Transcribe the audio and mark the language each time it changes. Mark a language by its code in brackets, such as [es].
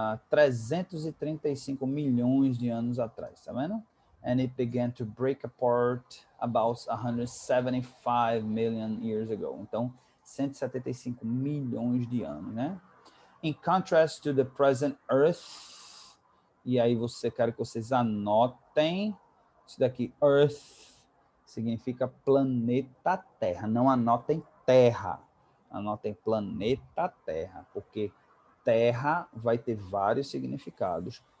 [pt] 335 milhões de anos atrás, tá vendo? [en] And it began to break apart about 175 million years ago. [pt] Então, 175 milhões de anos, né? [en] In contrast to the present Earth, [pt] e aí quero que vocês anotem, isso daqui, Earth, significa planeta Terra. Não anotem Terra, anotem planeta Terra, porque Terra vai ter vários significados.